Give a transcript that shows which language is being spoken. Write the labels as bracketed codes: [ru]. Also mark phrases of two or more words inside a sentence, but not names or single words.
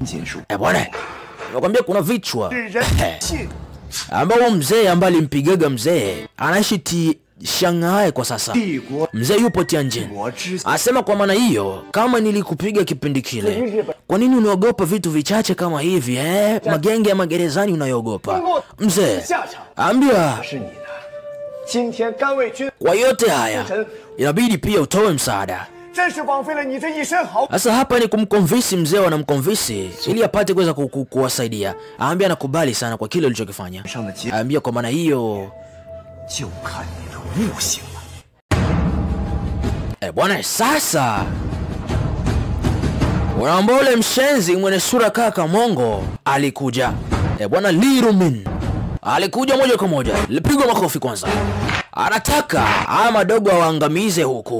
[sw] Bwana, nakwambia kuna vichwa ambao mzee ambaye alimpigaga mzee anaishi Shanghai kwa sasa. Mzee yupo Tianjin. Asema kwa maana hiyo, kama nilikupiga kipindi kile, kwa nini unaogopa vitu vichache kama hivi magenge ya magerezani unayogopa? Mzee ambia [zh] 今天甘为君 [sw] Kwa yote haya inabidi pia utoe msaada. [zh] 真是枉费了你这一身好。 [sw] Sasa hapa ni kumconvince mzee, wanamconvince ili apate kuweza kuwasaidia. Aambia anakubali sana kwa kile ulichokifanya. Aambia kwa maana hiyo [zh] 就看你的悟性了。 [sw] bwana, sasa unaomba ule mshenzi mwenye sura kaka mongo alikuja. Bwana Li Rumin alikuja moja kwa moja, lipigwa makofi kwanza. Anataka haya madogo waangamize huku.